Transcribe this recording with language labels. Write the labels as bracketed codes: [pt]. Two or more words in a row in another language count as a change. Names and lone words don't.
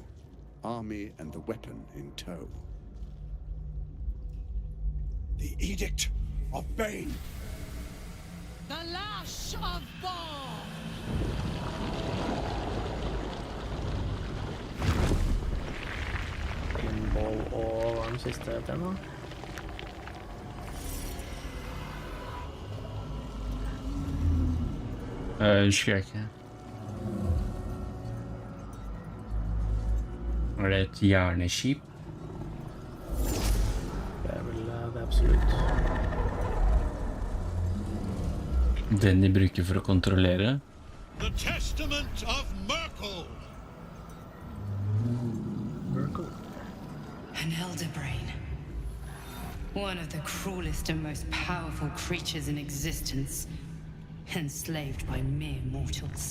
[en] Army and the weapon in tow. The Edict of Bane. The lash of Baal! [no] Pinball og hva er den siste heter nå? Husker jeg ikke. Er det et hjerneskip? Det er vel det absolutt. Den de bruker for å kontrollere? [en] The Testament of Merkel. An elder brain. One of the cruelest and most powerful creatures in existence. Enslaved by mere mortals.